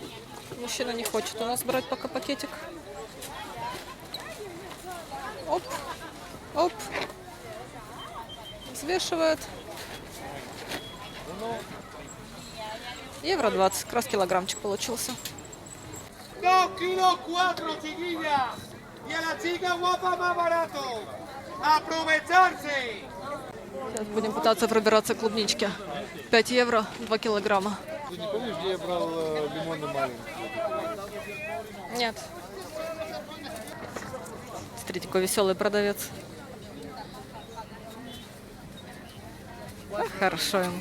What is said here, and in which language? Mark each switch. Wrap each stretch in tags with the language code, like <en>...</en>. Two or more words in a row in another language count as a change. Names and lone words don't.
<ru>Мужчина не хочет у нас брать пока пакетик. Оп. Оп. Взвешивает. Евро 20. Как раз килограммчик получился.</ru> <es>2 kilos 4, chiquilla. Y a la chica guapa más barato. Aprovecharse.</es> <ru>Сейчас будем пытаться пробираться к клубничке. 5 евро, 2 килограмма. Ты не помнишь, где я брал лимоны маленькие? Нет. Смотрите, какой веселый продавец. Ах, хорошо ему.</ru>